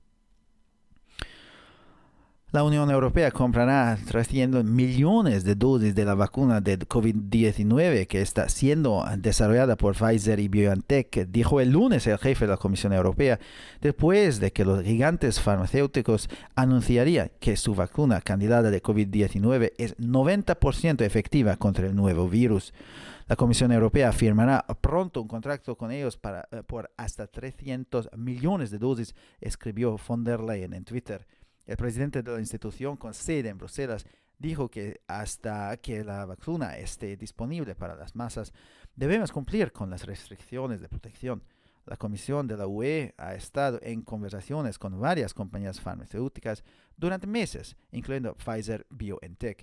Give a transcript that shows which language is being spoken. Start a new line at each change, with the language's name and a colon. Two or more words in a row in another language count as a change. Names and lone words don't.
Spanish: La Unión Europea comprará 300 millones de dosis de la vacuna de COVID-19 que está siendo desarrollada por Pfizer y BioNTech, dijo el lunes el jefe de la Comisión Europea, después de que los gigantes farmacéuticos anunciarían que su vacuna candidata de COVID-19 es 90% efectiva contra el nuevo virus. La Comisión Europea firmará pronto un contrato con ellos por hasta 300 millones de dosis, escribió von der Leyen en Twitter. El presidente de la institución con sede en Bruselas dijo que hasta que la vacuna esté disponible para las masas, debemos cumplir con las restricciones de protección. La Comisión de la UE ha estado en conversaciones con varias compañías farmacéuticas durante meses, incluyendo Pfizer BioNTech.